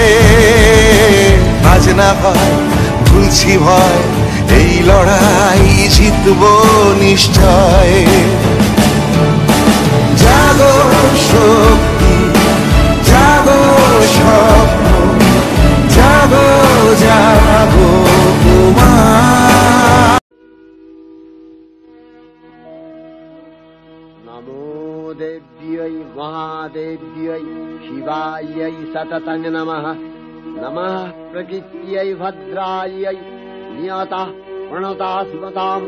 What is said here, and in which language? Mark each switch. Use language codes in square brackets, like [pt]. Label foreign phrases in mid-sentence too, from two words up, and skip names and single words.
[bn] আজ না হয় ভুলছি ভয়, এই লড়াই জিতবো নিশ্চয়। জাগো শক্তি, জাগো স্বপ্ন, জাগো জাগো উমা। [sa] नमो देव्यै महादेव्यै शिवायै सततं नमः। नमः प्रकृत्यै भद्रायै नियता प्रणता स्मताम्।